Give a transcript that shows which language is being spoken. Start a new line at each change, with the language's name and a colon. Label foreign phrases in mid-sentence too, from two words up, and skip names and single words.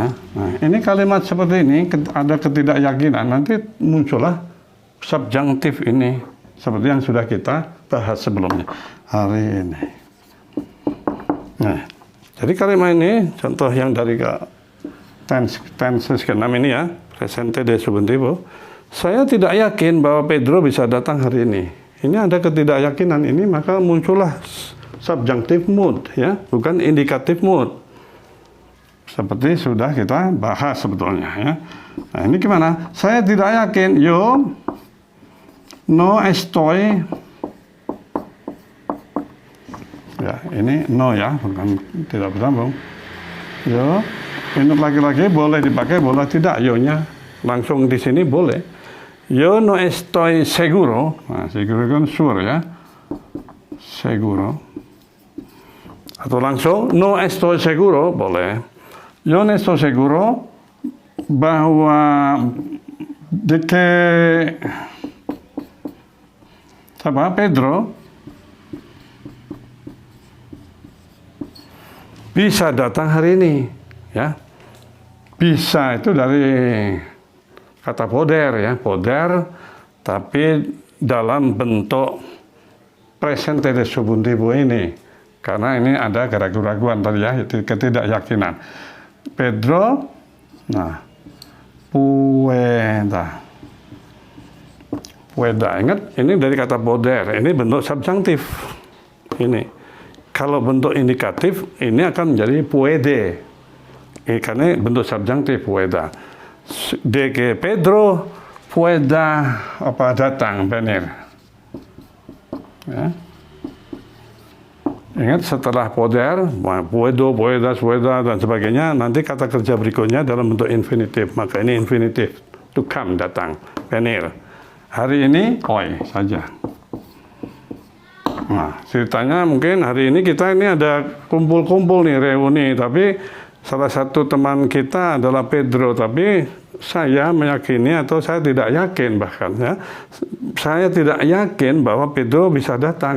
Indonesian: Nah, ini kalimat seperti ini ada ketidakyakinan, nanti muncullah subjunktif ini seperti yang sudah kita bahas sebelumnya. Hari ini. Nah, jadi kalimat ini contoh yang dari tenses ke-6 ini ya,
Spanish: presente de subjuntivo.
Indonesian: Saya tidak yakin bahwa Pedro bisa datang hari ini. Ini ada ketidakyakinan ini, maka muncullah
English: subjunctive mood
Indonesian: ya, bukan indikatif mood. Seperti sudah kita bahas sebetulnya ya. Nah, ini gimana? Saya tidak yakin.
Spanish: Yo no estoy.
Indonesian: Ya, ini no ya, bukan tidak bersambung. Yo, ini laki-laki boleh dipakai, boleh tidak. Yo-nya langsung di sini boleh.
Spanish: Yo no estoy seguro. Nah, seguro kan sure ya.
Indonesian: Seguro. Atau langsung
Spanish: no estoy seguro
Indonesian: boleh.
Spanish: Yo no estoy seguro
Indonesian: bahwa Pedro bisa datang hari ini, ya. Bisa itu dari kata poder ya, poder, tapi dalam bentuk
Spanish: presente de subjuntivo
Indonesian: ini, karena ini ada keraguan-keraguan tadi ya, ketidakyakinan. Pedro, nah, pueda, ingat ini dari kata poder, ini bentuk subjunktif, ini. Kalau bentuk indikatif, ini akan menjadi puede. Karena bentuk subjunktif,
Spanish: pueda. De que Pedro pueda datang, venir.
Indonesian: Ya. Ingat setelah
Spanish: poder, puedo, puedas, pueda,
Indonesian: dan sebagainya, nanti kata kerja berikutnya dalam bentuk infinitif. Maka ini infinitif,
English: to come,
Indonesian: datang, venir. Hari ini, hoy saja. Nah, ceritanya mungkin hari ini kita ini ada kumpul-kumpul nih, reuni, tapi salah satu teman kita adalah Pedro, tapi saya meyakini atau saya tidak yakin bahkan ya, saya tidak yakin bahwa Pedro bisa datang.